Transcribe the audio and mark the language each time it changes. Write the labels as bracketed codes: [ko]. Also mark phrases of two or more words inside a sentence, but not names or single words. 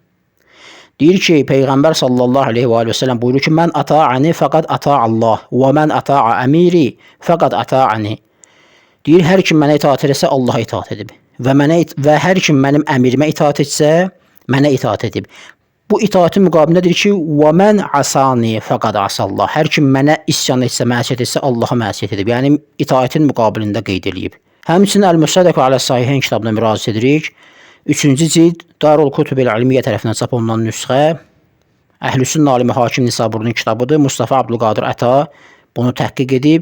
[az] Deyir ki, Peyğəmbər [ar] صلى الله عليه وسلم [az] buyurur ki, [ar] من أطاعني فقد أطاع الله ومن أطاع أميري فقد أطاعني. [az] Deyir, hər kim mənə itaat edirsə, Allaha itaat edib. Və hər kim mənim əmirimə itaat etsə, mənə itaat edib. Bu itaatin müqabilindədir ki, [ar] وَمَنْ عَسَانِي فَقَدْ عَسَى اللَّهِ. [az] Hər kim mənə isyan etsə, məsiyyət etsə, Allaha məsiyyət edib. Yəni, itaatin müqabilində qeyd edib. Həmçinin Əl-Müsədəq alə-Sahihin kitabına müraciət edirik. 3-cü cild Darul Kutub el-İlmiyyə tərəfindən çap olunan nüsxə Əhlüsünnə alimi Hakim Nisaburunun kitabıdır. Mustafa Abdülqadir Əta bunu təhqiq edib.